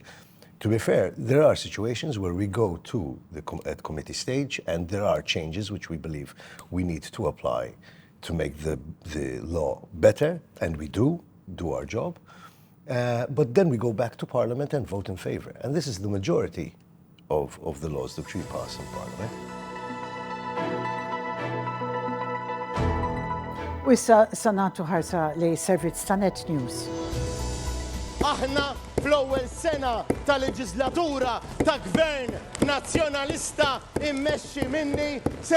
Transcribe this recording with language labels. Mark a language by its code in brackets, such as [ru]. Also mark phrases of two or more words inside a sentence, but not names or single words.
[en] To be fair, there are situations where we go to at committee stage and there are changes which we believe we need to apply to make the law better, and we do our job. But then we go back to Parliament and vote in favour. And this is the majority of the laws that we pass in Parliament. [mt] U issa sanatu ħarsa li servizz ta' Net News. Aħna fl-ewwel sena ta' leġislatura ta' gvern nazzjonalista immexxi minni ser